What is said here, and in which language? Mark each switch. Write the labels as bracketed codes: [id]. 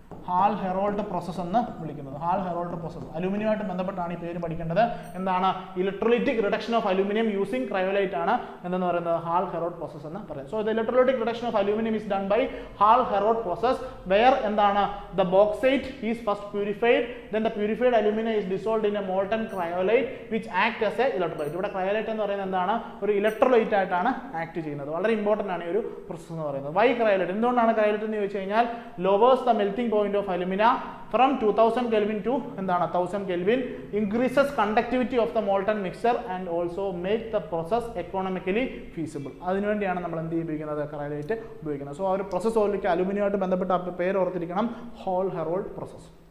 [ml] Hall Herald process എന്ന് വിളിക്കുന്നത്. Hall Herald process അലൂമിനിയമായിട്ട് ബന്ധപ്പെട്ടാണ് ഈ പേര് പഠിക്കേണ്ടത്. എന്താണ്? [en] electrolytic reduction of aluminium using cryolite [ml] ആണ് എന്തെന്ന് പറയുന്നത് ഹാൾ ഹെറോൾഡ് പ്രോസസ്സ് എന്ന് പറയുന്നത്. [en] so the electrolytic reduction of aluminium is done by Hall Heroult process where [ml] എന്താണ് [en] the bauxite is first purified, then the purified alumina is dissolved in a molten cryolite which act as a electrolyte. [ml] ഇവിടെ cryolite എന്ന് പറയുന്നത് എന്താണ്? ഒരു electrolyte ആയിട്ടാണ് act ചെയ്യുന്നത്. വളരെ important ആണ് ഈ ഒരു പ്രോസസ്സ് എന്ന് പറയുന്നത്. [en] Why cryolite? [ml] എന്തുകൊണ്ടാണ് cryolite എന്ന് ചോദിച്ചു കഴിഞ്ഞാൽ [en] lowers the melting point of alumina from 2000 Kelvin to [ml] എന്താണ് [en] 1000 Kelvin, increases conductivity of the molten mixture and also make the process economically feasible. [ml] അതിനുവേണ്ടിയാണ് നമ്മൾ എന്ത് ഉപയോഗിക്കുന്നത്? ക്രയോലൈറ്റ് ഉപയോഗിക്കുന്നത്. സോ ആ ഒരു പ്രോസസ്സ് ഓൾറെഡി അലുമിനിയമായിട്ട് ബന്ധപ്പെട്ട പേര് ഓർത്തിരിക്കണം, ഹോൾ ഹെറോൾഡ് പ്രോസസ്സ്.